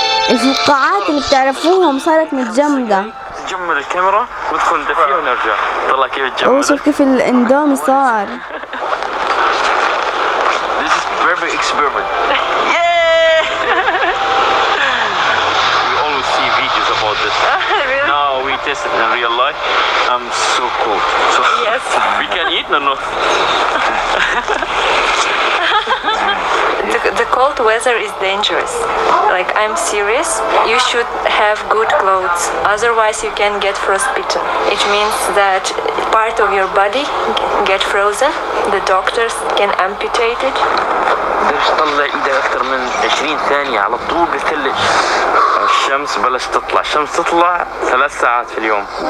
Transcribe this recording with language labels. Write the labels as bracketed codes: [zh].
[ar] الفقاعات اللي بتعرفوهم صارت متجمدة. تجمد الكاميرا ندخل ندفيها ونرجع. طلع كيف تجمد. اوه شوف كيف الاندومي صار. [en] This is perfect experiment. Yeah! We always see videos about this. Really? Now we test it in real life. I'm so cold. So Yes. We can eat no. The cold weather is dangerous. Like, I'm serious. You should have good clothes. Otherwise, you can get frostbitten. It means that part of your body get frozen. The doctors can amputate it. [ar] بدش تطلع ايدك اكثر من 20 ثانية على طول بثلج. الشمس بلش تطلع، الشمس تطلع 3 ساعات في اليوم.